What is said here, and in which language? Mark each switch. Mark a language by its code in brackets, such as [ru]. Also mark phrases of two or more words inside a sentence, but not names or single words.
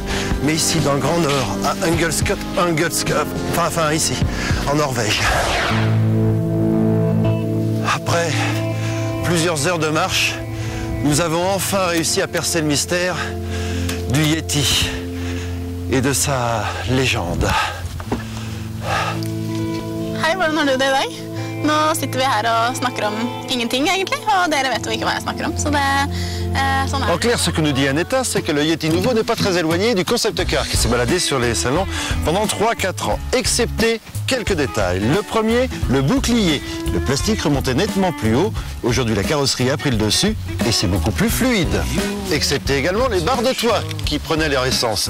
[fr] Mais ici, dans le Grand Nord, à Ungelskott, enfin ici, en Norvège. Après plusieurs heures de marche, nous avons enfin réussi à percer le mystère du Yeti et de sa légende. [no] Hei, hvordan har du det I dag? Nå sitter vi her og snakker om ingenting egentlig, og dere vet jo ikke hva jeg snakker om, så det sånn [fr] En clair, ce que nous dit Aneta, c'est que le Yeti nouveau n'est pas très éloigné du concept car qui s'est baladé sur les salons pendant 3-4 ans, excepté quelques détails. Le premier, le bouclier. Le plastique remontait nettement plus haut. Aujourd'hui, la carrosserie a pris le dessus et c'est beaucoup plus fluide. Excepté également les barres de toit qui prenaient leur essence.